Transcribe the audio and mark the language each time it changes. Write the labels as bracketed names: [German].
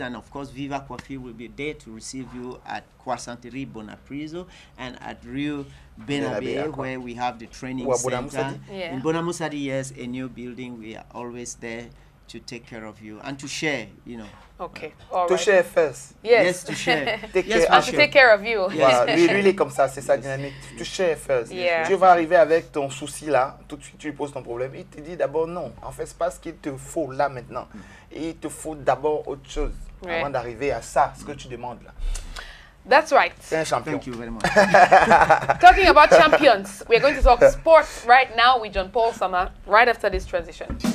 [English] And of course, Viva Coiffure will be there to receive you at Croissanterie Bonapriso and at Rio Benabe, where we have the training center. In Bonamoussadi, yes, a new building. We are always there to take care of you and to share, you know. Okay, all right. To share first. Yes, to share. And to take care of you. [French] Voilà, lui, il est comme ça, c'est sa dynamique. [English] To share first. Yeah. [French] Dieu va arriver avec ton souci là, tout de suite tu lui poses ton problème. Il te dit d'abord non, en fait c'est pas ce qu'il te faut là maintenant. Et il te faut d'abord autre chose avant d'arriver à ça, ce que tu demandes là. [English] That's right. [French] C'est un champion. [English] Thank you very much. Talking about champions, we're going to talk sports right now with John Paul Sama right after this transition.